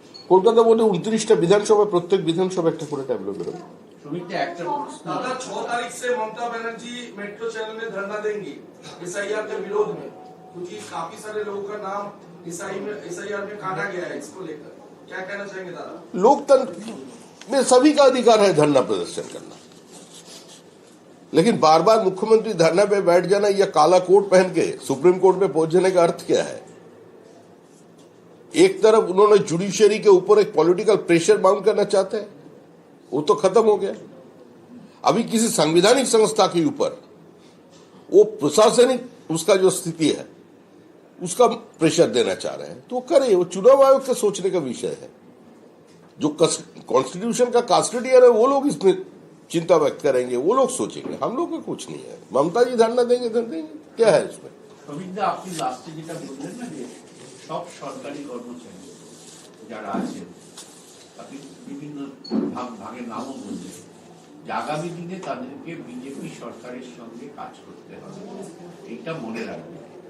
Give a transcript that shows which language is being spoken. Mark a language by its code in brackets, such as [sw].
[bn] কলকাতা বোর্ডে 29টা বিধানসভা, প্রত্যেক বিধানসভা একটা করে ট্যাবলো বেরোবে। [hi] 6 तारीख से ममता बनर्जी मेट्रो चैनल में धरना देंगी SIR के विरोध में, क्योंकि काफी सारे लोगों का नाम SIR में काटा गया है। इसको लेकर क्या कहना चाहेंगे दादा? लोकतंत्र में सभी का अधिकार है धरना प्रदर्शन करना, लेकिन बार बार मुख्यमंत्री धरना पे बैठ जाना या काला कोट पहन के सुप्रीम कोर्ट में पहुंचने का अर्थ क्या है? एक तरफ उन्होंने जुडिशियरी के ऊपर एक पॉलिटिकल प्रेशर माउंट करना चाहते हैं, वो तो खत्म हो गया। अभी किसी संवैधानिक संस्था के ऊपर वो प्रशासनिक उसका जो स्थिति है उसका प्रेशर देना चाह रहे हैं, तो करे। वो चुनाव आयोग के सोचने का विषय है। जो कॉन्स्टिट्यूशन का कास्टोडियन है वो लोग इसमें चिंता व्यक्त करेंगे, वो लोग सोचेंगे, हम लोग का कुछ नहीं है। ममता जी धरना देंगे, क्या है इसमें? [bn] আপনি লাস্টে যেটা বললেন না, যে সব সরকারি কর্মচারী যারা আছেন, আপনি বিভিন্ন ভাগে নামও বললেন, যে আগামী দিনে তাদেরকে বিজেপি সরকারের সঙ্গে কাজ করতে হবে, এইটা মনে রাখবেন।